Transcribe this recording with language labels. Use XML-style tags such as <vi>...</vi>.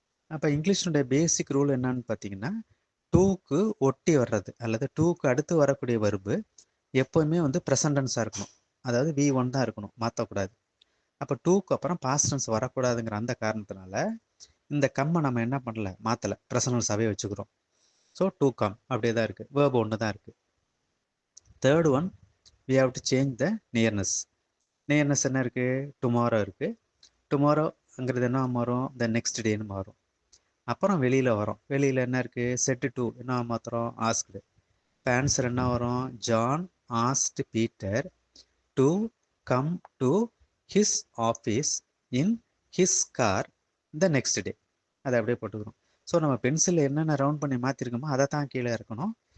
<ta>அப்போ இங்கிலீஷினுடைய பேசிக் ரூல் என்னன்னு பார்த்தீங்கன்னா, டூக்கு ஒட்டி வர்றது அல்லது டூக்கு அடுத்து வரக்கூடிய வருபு எப்போவுமே வந்து ப்ரெசன்ட் டென்ஸாக இருக்கணும். அதாவது V1 தான் இருக்கணும், மாற்றக்கூடாது. அப்போ டூக்கு அப்புறம் பாஸ்ட் டென்ஸ் வரக்கூடாதுங்கிற அந்த காரணத்தினால இந்த கம்மை நம்ம என்ன பண்ணல, மாற்றலை, ப்ரெசன்ட் டென்ஸாகவே வச்சுக்கிறோம். ஸோ டூ கம் அப்படியே தான் இருக்குது, வேர்ப் ஒன்று தான் இருக்குது.</ta> <en>Third one, we have to change the nearness.</en> <ta>Nearness என்ன இருக்குது, டுமாரோ இருக்குது. டுமாரோங்கிறது என்ன மாறும், த நெக்ஸ்ட் டேன்னு மாறும். அப்புறம் வெளியில் வரும். வெளியில் என்ன இருக்குது, செட்டு டூ என்ன மாத்திரம், ஆஸ்க்டு. இப்போ ஆன்சர் என்ன வரும்,</ta> <en>John asked Peter to come to his office in his car the next day.</en> <ta>அதை அப்படியே போட்டுக்கிறோம். ஸோ நம்ம பென்சிலில் என்னென்ன ரவுண்ட் பண்ணி மாற்றிருக்கோமோ அதை தான் கீழே இருக்கணும்.</ta>